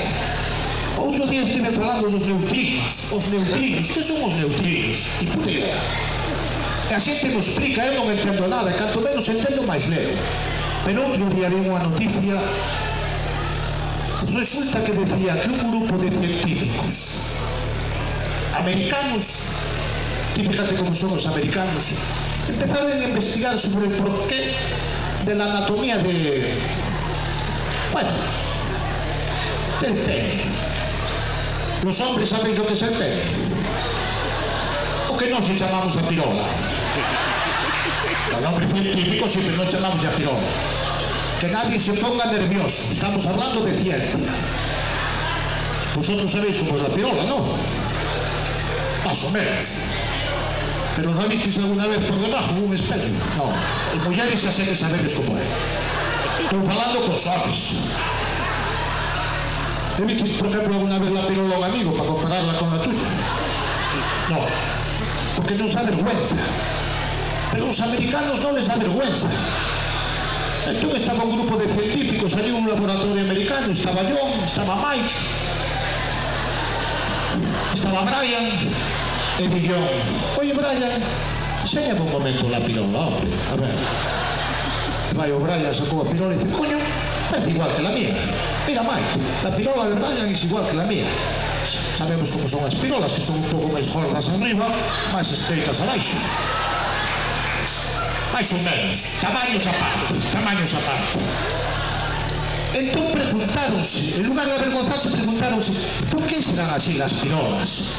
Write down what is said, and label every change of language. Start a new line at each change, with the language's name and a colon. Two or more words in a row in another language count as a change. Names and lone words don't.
Galician: Outro día estive falando dos neutrinos. Os neutrinos, que son os neutrinos?
Spanish: Ni puta idea.
Galician: E a xente me explica, eu non entendo nada, e canto menos entendo máis leo. Pero outro día vi unha noticia, resulta que decía que un grupo de científicos americanos,
Spanish: y fíjate
Galician: como son os americanos,
Spanish: empezaron a investigar sobre el porqué de la anatomía de, bueno, del pene. Los hombres sabéis lo que es el pene, o que nos llamamos a pirola. Al hombre científico siempre nos llamamos a pirola. Que nadie se ponga nervioso, estamos hablando de ciencia. Vosotros sabéis cómo es la pirola, ¿no? Más o menos. Pero ¿no visteis alguna vez por debajo un espejo?
Galician: No. El mulleres xa sé que sabedes como é. Estou falando cos homes.
Spanish: ¿Te visteis, por ejemplo, alguna vez la pirola a un amigo para compararla con la tuya? No. Porque nos da vergüenza. Pero a los americanos no les da vergüenza. Entonces estaba un grupo de científicos allí en un laboratorio americano. Estaba John, estaba Mike, estaba Brian.
Galician: E dixo,
Spanish: oye Brian, enséñame un momento la pirola, hombre, a ver.
Galician: Vai o Brian, sacou a pirola e dice,
Spanish: coño, parece igual que la mía. Mira Mike, la pirola de Brian es igual que la mía.
Galician: Sabemos como son as pirolas, que son un pouco máis gordas arriba, máis estreitas abaixo. Mais ou menos, tamaños aparte. Entón preguntáronse, en lugar de avergonzarse, preguntáronse por que serán así las pirolas.